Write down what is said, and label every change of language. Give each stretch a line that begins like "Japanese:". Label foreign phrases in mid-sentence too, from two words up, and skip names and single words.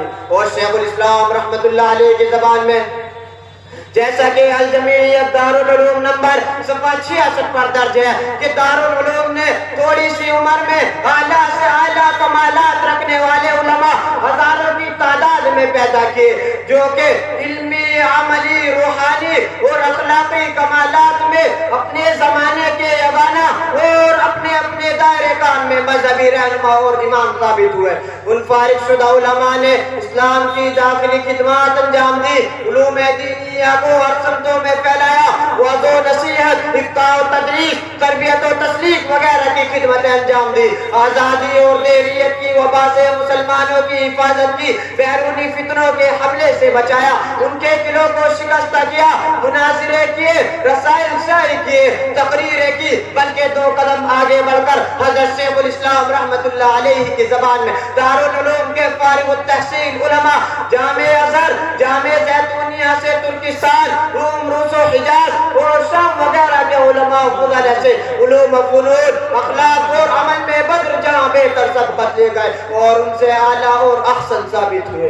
Urdu: اور شیخ الاسلام رحمت اللہ علیہ کی زبان میں جیسا کہ الجمعیت دارالعلوم نمبر صفحہ 66 پر درج ہے کہ دارالعلوم نے تھوڑی سی عمر میں اعلیٰ سے اعلیٰ کمالات رکھنے والے علماء ہزاروں کی تعداد میں پیدا کیے جو کہ علمی، عملی، روحانی اور اخلاقی کمالات میں اپنے زمانے کے یگانہ اور اپنے اپنے دائرے کار میں مذہبی رہنما اور امام ثابت ہوئے. ان فارغ شدہ علماء نے اسلام کی داخلی خدمات انجام دی، علوم دینیہ کو ہر سمتوں میں پھیلایا، وعظ و نصیحت، افتاء و تدریس، تربیت و تسلیق وغیرہ کی خدمتیں انجام دی. آزادی اور حریت کی وبا سے مسلمانوں کی حفاظت کی، بیرونی فتنوں کے حملے سے بچایا، ان کے قلعوں کو شکست کیا، مناظرے کیے، رسائل شائع کیے، تقریریں کی، بلکہ 2 قدم آگے بڑھ کر حضرت شیخ الاسلام رحمت اللہ علیہ کی زبان میں دارالعلوم کے فارغ التحصیل علماء جامع ازہر، جامع زیتونیہ سے ترکستان، روم، روس و حجاز اور شام وغیرہ کے علماء علماء و فضل ایسے علوم و فنون اخلاق اور عمل میں بدر جہاں بہتر سبقت لے گئے اور ان سے اعلیٰ اور احسن ثابت ہوئے.